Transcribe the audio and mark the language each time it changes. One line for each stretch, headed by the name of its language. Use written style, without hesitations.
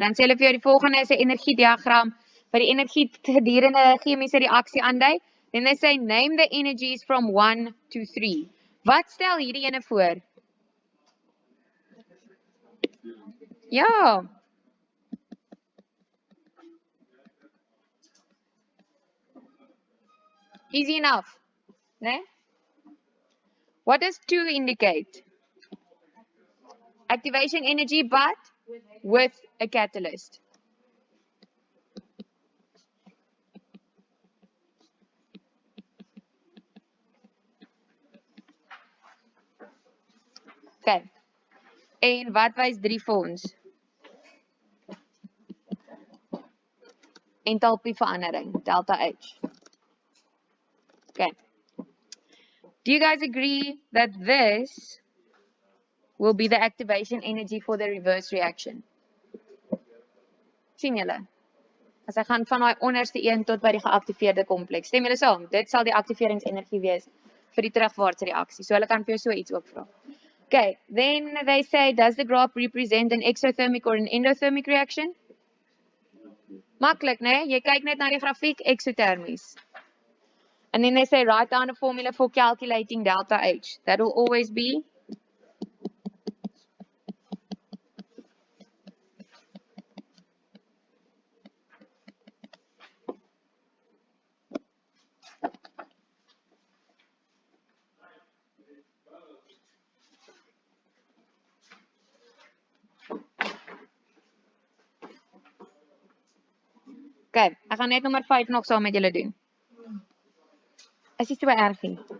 Afrikaans: Dan sê hulle vir jou die volgende is 'n energiediagram wat die energie gedurende 'n chemiese reaksie aandui.
English: Then they say name the energies from 1 to 3.
Afrikaans: Wat stel hierdie ene voor? Ja.
English: Easy enough. Ne? What does 2 indicate? Activation energy, but with a catalyst.
Afrikaans: Okay. En wat wys 3 vir ons? Enthalpieverandering, delta H. Okay.
English: Do you guys agree that this will be the activation energy for the reverse reaction?
Afrikaans: Sien julle? As ek gaan van daai onderste een tot by die geaktiveerde kompleks. Stem julle saam? Dit sal die aktiveringsenergie wees vir die terugwaartse reaksie. So hulle kan vir jou so iets ook vra.
English: Okay, then they say, does the graph represent an exothermic or an endothermic reaction?
Afrikaans: Maklik, né? Jy kyk net na die grafiek, exothermies.
English: And then they say, write down a formula for calculating delta H. That will always be okay,
Afrikaans: ek gaan net nommer 5 nog saam met julle doen. Is dit so erg nie?